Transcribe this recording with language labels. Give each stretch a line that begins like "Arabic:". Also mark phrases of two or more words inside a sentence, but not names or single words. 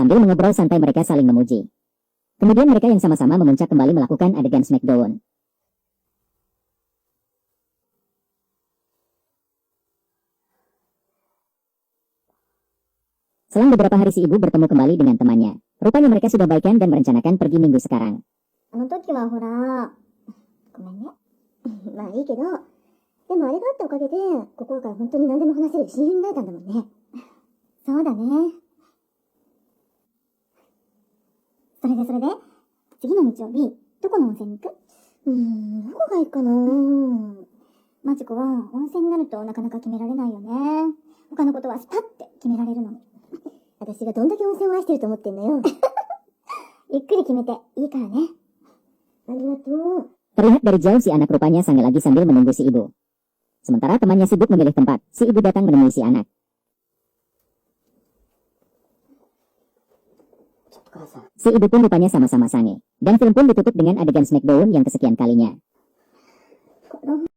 Indonesian: Sambil mengobrol santai mereka saling memuji. Kemudian mereka yang sama-sama memuncak kembali melakukan adegan smackdown. Selang beberapa hari si ibu bertemu kembali dengan temannya. Rupanya mereka sudah baikan dan merencanakan pergi minggu sekarang.
Japanese: あの時はほら、ごめんね。まあいいけど、でもあれがあったおかげで、心から本当に何でも話せる親友になれたんだもんね。そうだね。それで、次の日曜日、どこの温泉に行く？どこがいいかな。マチコは温泉になるとなかなか決められないよね。他のことはスパッて決められるのに。私がどんだけ温泉を愛してると思ってんのよ。ゆっくり決めていいからね。ありがとう。
Indonesian: Terlihat dari jauh si anak rupanya sange lagi sambil menunggu si ibu. Sementara temannya sibuk memilih tempat, si ibu datang menemui si anak.
Japanese: ちょっと母さん。
Indonesian: Si ibu pun rupanya sama-sama sange. Dan film pun ditutup dengan adegan smackdown yang kesekian kalinya.